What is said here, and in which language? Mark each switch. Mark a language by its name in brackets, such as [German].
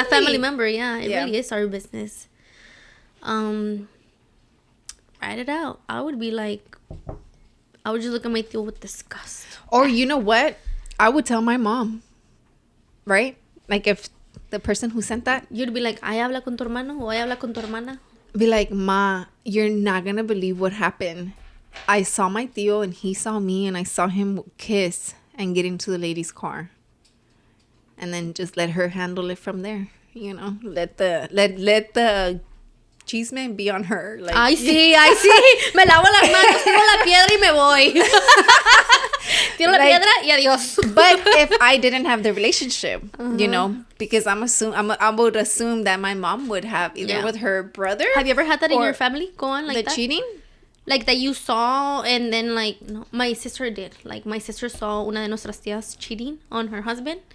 [English] It's a family member, yeah. It really is our business. Write it out. I would be like... I would just look at my tío with disgust. Or you know what? I would tell my mom. Right? Like if the person who sent that. You'd be like, [Spanish] ¿ay habla con tu hermano? ¿O ay habla con tu hermana? [English] Be like, Ma, you're not going to believe what happened. I saw my tío and he saw me and I saw him kiss and get into the lady's car. And then just let her handle it from there. You know? Let the chisme be on her. Like, [Spanish] Ay, sí. Me lavo las manos, tiro la piedra y me voy. Tiro la piedra y adiós. [English] But if I didn't have the relationship, you know, because I would assume that my mom would have either with her brother. Have you ever had that in your family? Go on like the that? cheating? Like that you saw and then like, no, my sister did. Like my sister saw [Spanish] una de nuestras tías [English] cheating on her husband.